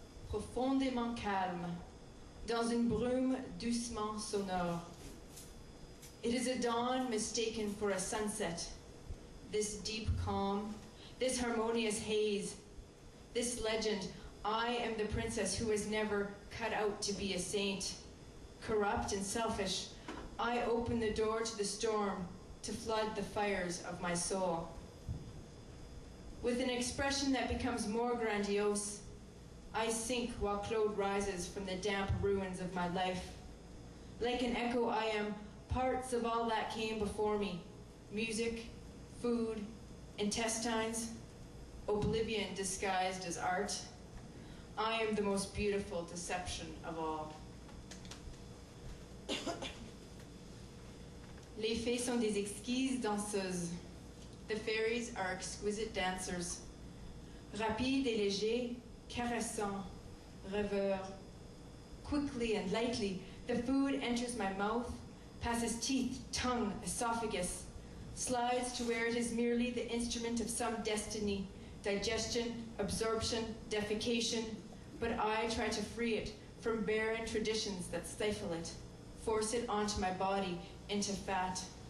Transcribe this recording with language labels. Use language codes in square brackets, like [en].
[fr] Profondément calme, dans une brume doucement sonore. [en] It is a dawn mistaken for a sunset. This deep calm, this harmonious haze, this legend, I am the princess who was never cut out to be a saint. Corrupt and selfish, I open the door to the storm to flood the fires of my soul. With an expression that becomes more grandiose, I sink while Claude rises from the damp ruins of my life. Like an echo, I am parts of all that came before me. Music, food, intestines, oblivion disguised as art. I am the most beautiful deception of all. [fr] Les fées sont des exquises danseuses. [en] The fairies are exquisite dancers. [fr] Rapides et légers, caressants, rêveurs. [en] Quickly and lightly, the food enters my mouth, passes teeth, tongue, esophagus, slides to where it is merely the instrument of some destiny, digestion, absorption, defecation, but I try to free it from barren traditions that stifle it, force it onto my body into fat.